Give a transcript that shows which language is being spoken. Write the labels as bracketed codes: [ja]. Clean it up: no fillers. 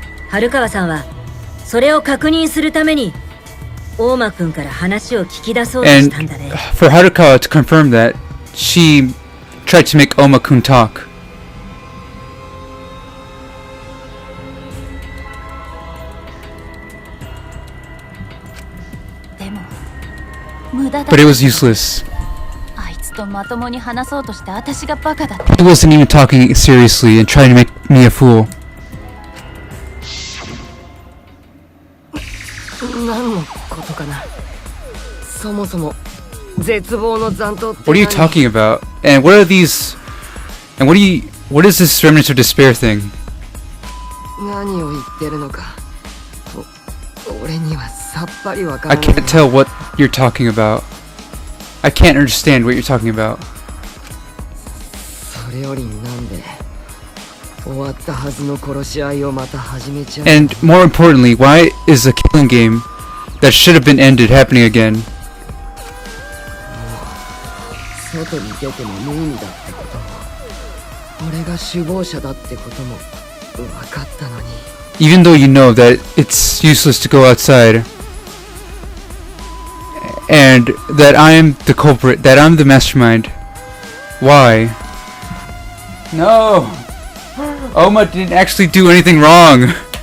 [ja] 春川さんはそれを確認するために大間くんから話を聞き出そうとしたんだね。 [en] for Harukawa to confirm that, she tried to make Oma-kun talk. [ja] でも無駄だ。 [en] But it was useless. [ja] あいつとまともに話そうとして私がバカだった。 [en] He wasn't even talking seriously and trying to make me a fool. [ja] 何のことかな。そもそも絶望の残党って [en] What are you talking about? And what are these? And what is this remnants of despair thing? [ja] 何を言ってるのか俺にはさっぱりわから [en] I [ja] ない。 [en] can't tell what you're talking about. I can't understand what you're talking about. [ja] それよりなんで終わったはずの殺し合いをまた始めちゃう。 [en] And more importantly, why is a killing game that should have been ended happening again? [ja] 外に出ても無意味だってことも俺が首謀者だってことも分かったのに。 [en] Even though you know that it's useless to go outside, and that I'm the culprit, that I'm the mastermind, why? No! Oma didn't actually do anything wrong!